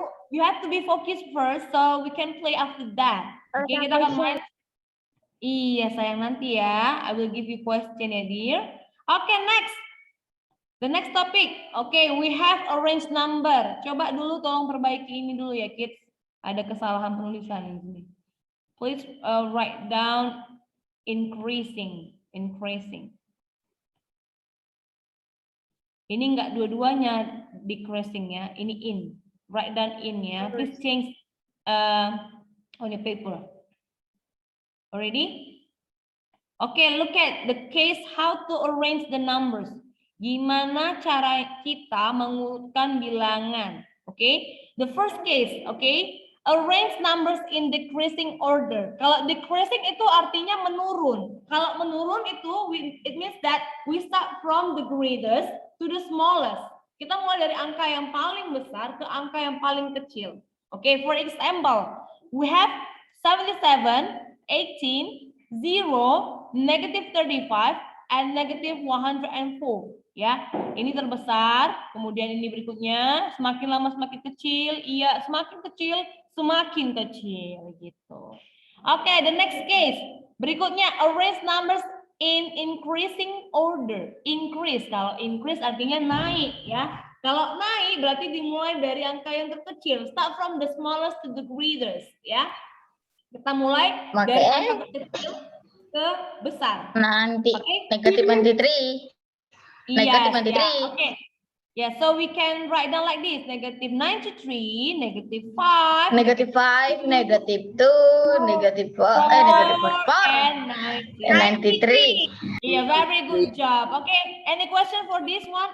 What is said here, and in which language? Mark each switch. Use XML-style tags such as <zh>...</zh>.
<en>You have to be focused first so we can play after that.</en> <id>Oke, kita akan main. Iya, sayang nanti ya.</id> <en>I will give you question ya, dear. Okay, next. The next topic. Okay, we have arranged number.</en> <id>Coba dulu tolong perbaiki ini dulu ya, kids. Ada kesalahan penulisan di sini.</id> <en>Please write down increasing.</en> <id>Ini enggak dua-duanya decreasing ya. Ini in.</id> <en>Write down in</en> <id>ya.</id> <en>Please change on your paper. Already? Okay, look at the case how to arrange the numbers.</en> <id>Gimana cara kita mengurutkan bilangan? Okay?</id> <en>The first case, okay? Arrange numbers in decreasing order.</en> <id>Kalau decreasing itu artinya menurun. Kalau menurun itu</id> <en>it means that we start from the greatest to the smallest.</en> <id>Kita mulai dari angka yang paling besar ke angka yang paling kecil.</id> <en>Okay, for example, we have 77, 18, 0, negative 35, and negative 104.</en> <id>Ya, ini terbesar. Kemudian ini berikutnya, semakin lama semakin kecil. Iya, semakin kecil, semakin kecil gitu.</id> <en>Oke, the next case.</en> <id>Berikutnya,</id> <en>arrange numbers in increasing order.</en> <id>Increase, kalau increase artinya naik ya. Kalau naik berarti dimulai dari angka yang terkecil.</id> <en>Start from the smallest to the greatest</en> <id>ya. Kita mulai dari angka kecil ke besar. Nanti</id> <en>Okay? negative 23. Yes, Negative 23. yeah. Okay. Yeah, so we can write down like this. Negative 93, negative 5, Negative 5, negative 2, negative 4, negative 4, and and 93. Yeah, very good job. Okay, any question for this one?</en>